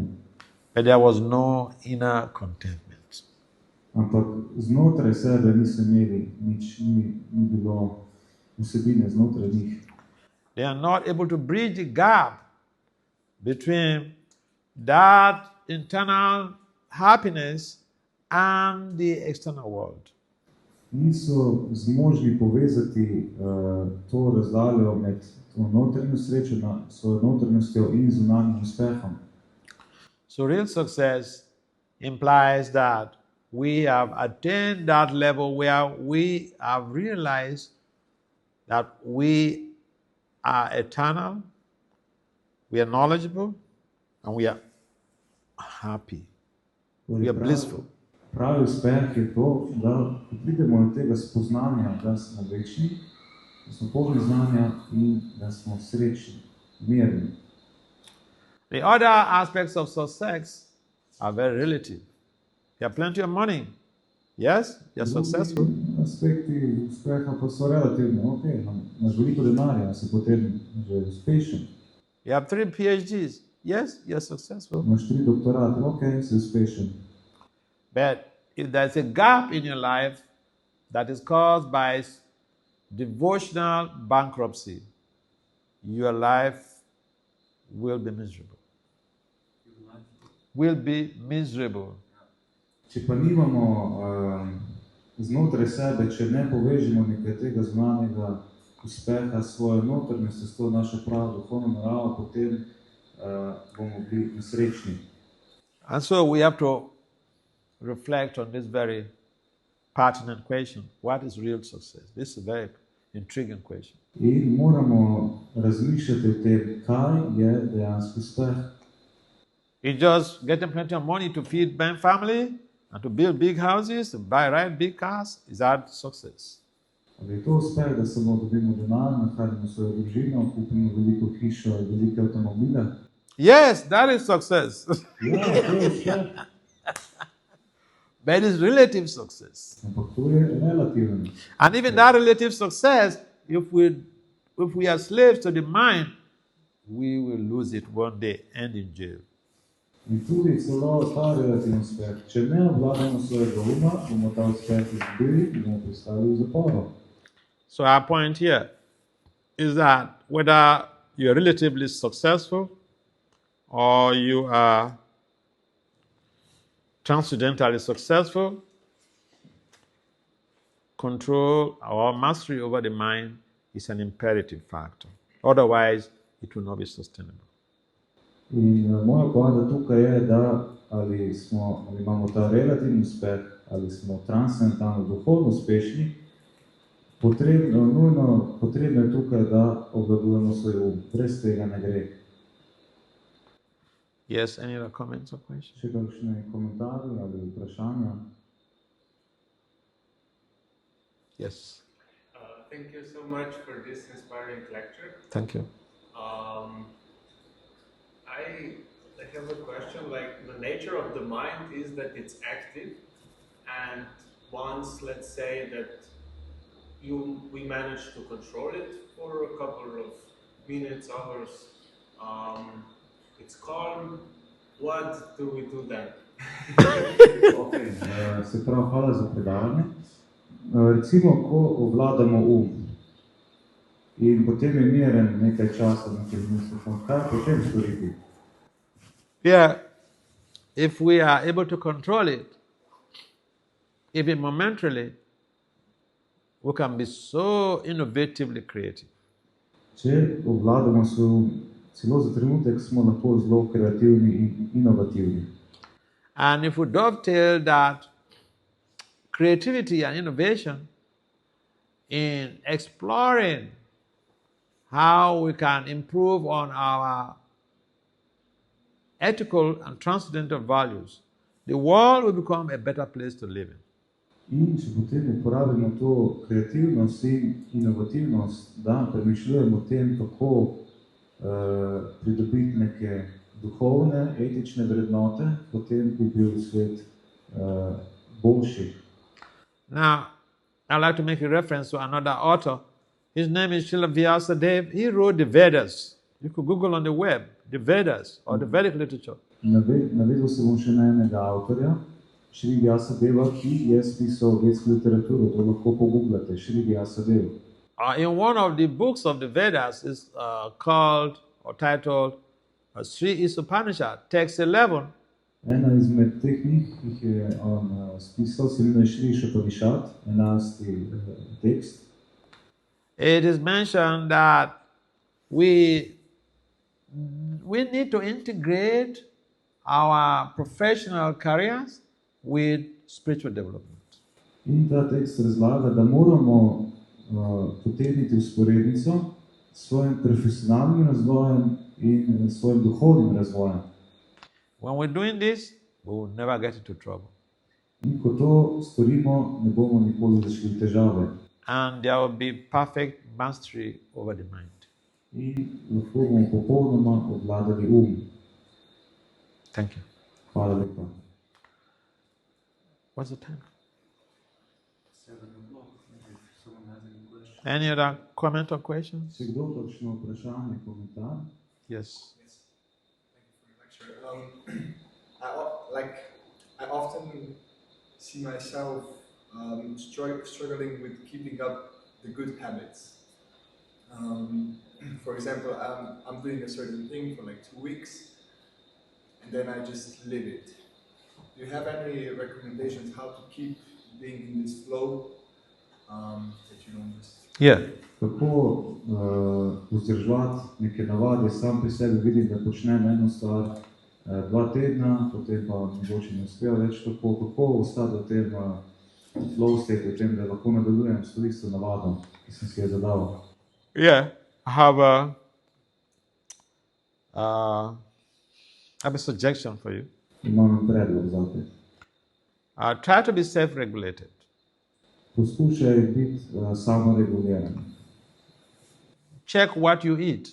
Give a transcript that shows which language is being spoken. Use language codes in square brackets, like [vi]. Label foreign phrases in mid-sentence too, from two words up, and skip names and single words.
[en] But there was no inner contentment. [sl] Ampak znotraj sebe niso imeli nič, ni bilo vsebine znotraj njih. [en] They are not able to bridge the gap between that internal happiness and the external world. [sl] Niso zmožni povezati to razdaljo med to notranjo srečo, svojo notranjostjo in zunanjim uspehom. [en] So real success implies that we have attained that level where we have realized that we are eternal, we are knowledgeable, and we are happy. We are blissful. [sl] Pravi uspeh je to, da pridemo do tega spoznanja, da smo večni, da smo polni znanja in da smo srečni, mirni. [en] The other aspects of success are very relative. You have plenty of money. Yes, you're successful. [sl] Aspekti uspeha pa so relativni. Okay, imaš veliko denarja, si potem že uspešen. [en] You have 3 PhDs. Yes, you're successful. [sl] Imaš 3 doktorate. Okay, si uspešen. [en] But if there's a gap in your life that is caused by devotional bankruptcy, your life will be miserable. Will be miserable. [sl] Če pa nimamo znotraj sebe, če ne povežemo nekaj tega zunanjega uspeha s svojo notranjostjo, s to našo pravo duhovno naravo, potem bomo bili nesrečni. [en] And so we have to reflect on this very pertinent question. What is real success? This is a very intriguing question. [sl] In moramo razmišljati o tem, kaj je dejansko uspeh. [en] It's just getting plenty of money to feed my family and to build big houses, to buy big cars. Is that success? [sl] Ali je to uspeh, da samo dobimo denar, nahranimo svojo družino, kupimo veliko hišo, velike avtomobile? [en] Yes, that is success. [sl] Ja, to je uspeh. [en] But it's relative success. [sl] Ampak to je relativno. [en] And even that relative success, if we are slaves to the mind, we will lose it one day and in jail. [sl] In tudi celo ta relativni uspeh. Če ne obvladamo svojega uma, bomo ta uspeh izgubili in bomo pristali v zaporu. [en] So our point here is that whether you're relatively successful or you are transcendentally successful, control or mastery over the mind is an imperative factor. Otherwise, it will not be sustainable. [sl] In moja poanta tukaj je, da ali imamo ta relativni uspeh, ali smo transcendentalno duhovno uspešni, potrebno je tukaj, da obvladujemo svoj um. Brez tega ne gre. [en] Yes, any other comments or questions? [sl] Še kakšne komentarje ali vprašanja? [en] Yes, Thank you so much for this inspiring lecture. thank you. I have a question. Like, the nature of the mind is that it's active, and once, let's say that we manage to control it for a couple of minutes, hours, it's calm. What do we do then? Okay. [sl] Se pravi, hvala za predavanje. Recimo, ko obvladamo in potem je miren nekaj časa, nekaj mislov, kaj potem storiti? [en] Yeah, if we are able to control it, even momentarily, we can be so innovatively creative. [sl] Če obvladamo celo za trenutek, smo lahko zelo kreativni in inovativni. [en] And if we dovetail that creativity and innovation in exploring how we can improve on our ethical and transcendental values, the world will become a better place to live in. [sl] In če potem uporabimo to kreativnost in inovativnost, da premišljujemo o tem, kako pridobiti neke duhovne, etične vrednote, potem bi bil svet boljši. [en] Now, I'd like to make a reference to another author. His name is Srila Vyasadeva. He wrote the Vedas. You could Google on the web, the Vedas or the Vedic literature. [sl] Navedel se bom še na enega avtorja, Šri Vyasadeva, ki je spisal vedsko literaturo, to lahko pogooglate, Šri Vyasadeva. [en] In one of the books of the Vedas is called or titled Sri Upanishad, text 11. [sl] Ena izmed teh knjig, ki jih je on spisal, se imenuje Šri Upanishad, 11. tekst. [en] It is mentioned that we need to integrate our professional careers with spiritual development. [sl] In ta tekst razlaga, da moramo potegniti usporednico s svojim profesionalnim razvojem in svojim duhovnim razvojem. [en] When we're doing this, we will never get into trouble. [sl] In ko to storimo, ne bomo nikoli zašli v težave. [en] And there will be perfect mastery over the mind. [sl] In lahko bomo popolnoma obvladali [en] Thank you. [sl] Hvala lepa. [en] What's the time? 7 o'clock. If someone has any questions. Any other comment or questions? [sl] Če kdo kakšno vprašanje, komentar? [en] Yes. Yes. Thank you for your lecture. I often see myself struggling with keeping up the good habits. For example, I'm doing a certain thing for like 2 weeks, and then I just live it. Do you have any recommendations how to keep being in this flow that you don't just... Yeah. [sl] Kako vzdrževati neke navade, sam pri sebi vidim, da počnem eno stvar 2 tedna, potem pa mogoče ne uspeva več tako, kako ostati v tem [en] flow state, [sl] v tem, da lahko nadaljujem s to isto navado, ki sem si jo zadal. [en] Yeah. I have a suggestion for you. [sl] Imam predlog zate. [en] Try to be self-regulated. [sl] Poskušaj biti samoreguliran. [en] Check what you eat.